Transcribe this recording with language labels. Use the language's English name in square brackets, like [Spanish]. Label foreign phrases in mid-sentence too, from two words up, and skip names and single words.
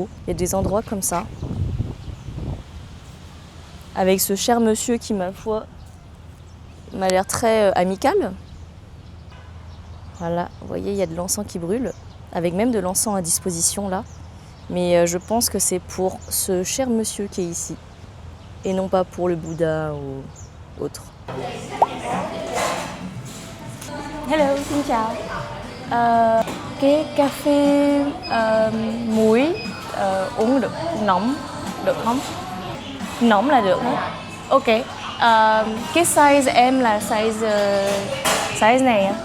[French] Il y a des endroits comme ça, avec ce cher monsieur qui, ma foi, m'a l'air très amical. Voilà, vous voyez, il y a de l'encens qui brûle, avec même de l'encens à disposition là. Mais je pense que c'est pour ce cher monsieur qui est ici, et non pas pour le Bouddha ou autre. [Vietnamese] Hello, xin chào. cái cà phê muối uống được nóng được không? Nóng là được hết. Ok. Cái size em là size này á.